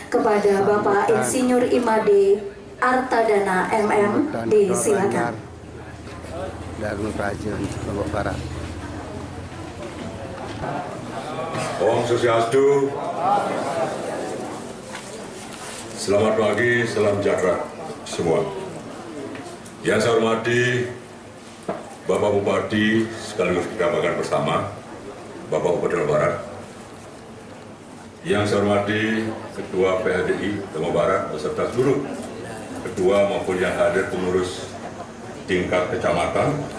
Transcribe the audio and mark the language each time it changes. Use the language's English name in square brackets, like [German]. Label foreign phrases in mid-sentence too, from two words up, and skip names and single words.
[Indonesian] kepada Bapak Insinyur Imade Artadana MM, disilakan. Dharma Praja Lombok Barat. [Sanskrit] Om Swastiastu. [Indonesian] Selamat pagi, salam sejahtera semua. Yang saya hormati Bapak Bupati sekaligus kita makan bersama, Bapak Bupati Lombok Barat. Yang saya hormati Ketua PHDI Lombok Barat beserta seluruh ketua maupun yang hadir pengurus tingkat kecamatan.